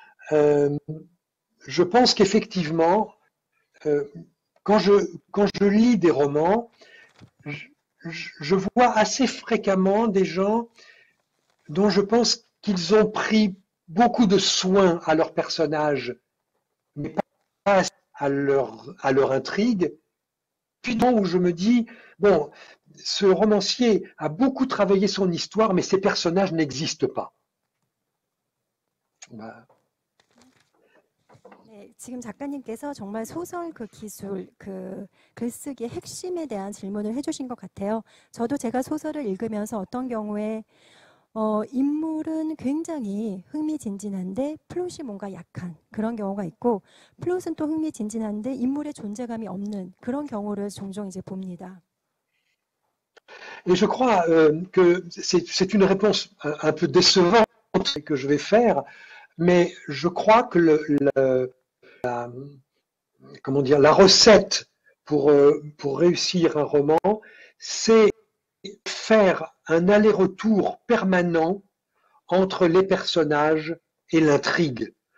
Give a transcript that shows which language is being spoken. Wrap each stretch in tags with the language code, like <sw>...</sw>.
<fr>Je pense qu'effectivement, quand je lis des romans, je vois assez fréquemment des gens dont je pense qu'ils ont pris beaucoup de soin à leur personnage, mais pas à leur intrigue. Puis où je me dis, bon, ce romancier a beaucoup travaillé son histoire, mais ces personnages n'existent pas. Voilà.</fr> <ko>네, 지금 작가님께서 정말 소설 그 기술, 그 글쓰기의 핵심에 대한 질문을 해주신 것 같아요. 저도 제가 소설을 읽으면서 어떤 경우에 인물은 굉장히 흥미진진한데 플롯이 뭔가 약한 그런 경우가 있고, 플롯은 또 흥미진진한데 인물의 존재감이 없는 그런 경우를 종종 이제 봅니다.</ko> <fr>Et je crois que c'est une réponse un peu décevante que je vais faire, mais je crois que comment dire, la recette pour réussir un roman, c'est faire un aller-retour permanent entre les personnages et l'intrigue.</fr>